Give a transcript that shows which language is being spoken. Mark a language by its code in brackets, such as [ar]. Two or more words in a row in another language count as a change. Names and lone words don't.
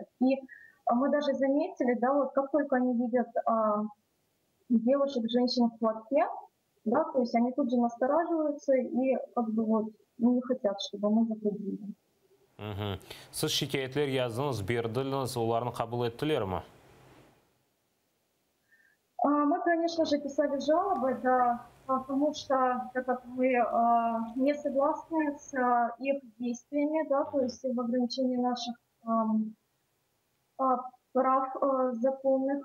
[ru] И мы даже заметили, да, вот как только они видят девушек, женщин в платке, да, то есть они тут же настораживаются и как бы вот не хотят, чтобы мы заходили. [crh] Siz şikayetler yazdınız, berdiniz, ularını kabul ettiler mi? [ru] Мы, конечно же, писали жалобы, да, потому что, так как мы не согласны с их действиями, да, то есть в ограничении наших прав законных.